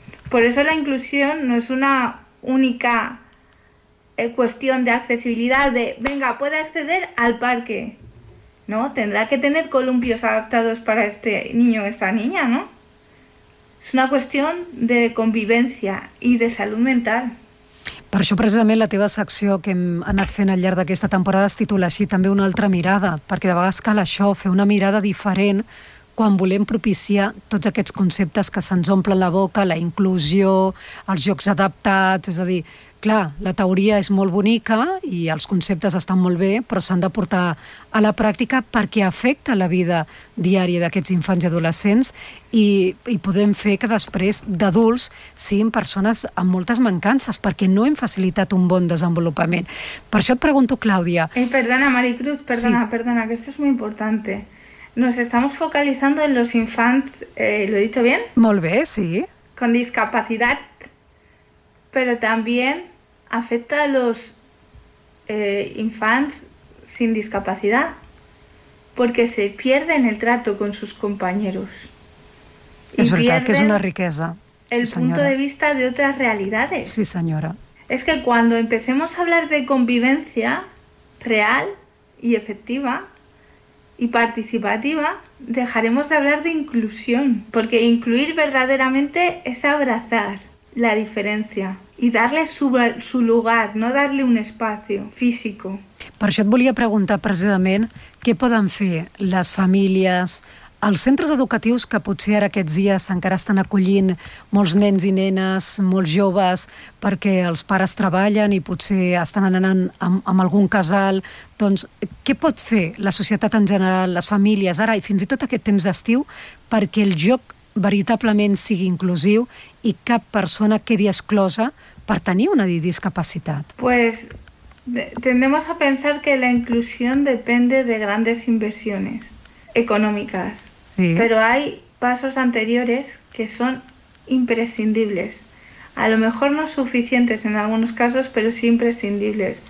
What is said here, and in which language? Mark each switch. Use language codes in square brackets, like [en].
[es] Por eso la inclusión no es una única cuestión de accesibilidad, de venga, puede acceder al parque. No, tendrá que tener columpios adaptados para este niño o esta niña, ¿no? Es una cuestión de convivencia y de salud mental. [ca] Per això precisament la teva secció que hem anat fent al llarg d'aquesta temporada es titula així, també una altra mirada, perquè de vegades cal això, fer una mirada diferent quan volem propiciar tots aquests conceptes que se'ns omplen la boca, la inclusió, els jocs adaptats, és a dir, clar, la teoria és molt bonica i els conceptes estan molt bé, però s'han de portar a la pràctica perquè afecta la vida diària d'aquests infants i adolescents i podem fer que després d'adults siguin persones amb moltes mancances perquè no hem facilitat un bon desenvolupament. Per això et pregunto, Clàudia... [es] Perdona, Maricruz, perdona, que esto es muy importante. Nos estamos focalizando en los infants, ¿lo he dicho bien? [ca] Molt bé, sí. [es] Con discapacidad. Pero también afecta a los infants sin discapacidad, porque se pierden el trato con sus compañeros. Es verdad que es una riquesa. El punto de vista de otras realidades. Sí, señora. Es que cuando empecemos a hablar de convivencia real y efectiva y participativa, dejaremos de hablar de inclusión, porque incluir verdaderamente es abrazar la diferencia. Y darle su lugar, no darle un espacio físico. [ca] Per això et volia preguntar precisament què poden fer les famílies, els centres educatius que potser ara aquests dies encara estan acollint molts nens i nenes, molts joves, perquè els pares treballen i potser estan anant amb algun casal. Doncs què pot fer la societat en general, les famílies, ara i fins i tot aquest temps d'estiu, perquè el joc veritablement sigui inclusiu i cap persona quedi exclosa per tenir una discapacitat? [es] Pues tendemos a pensar que la inclusión depende de grandes inversiones económicas. Sí. Pero hay pasos anteriores que son imprescindibles. A lo mejor no suficientes en algunos casos, pero sí imprescindibles.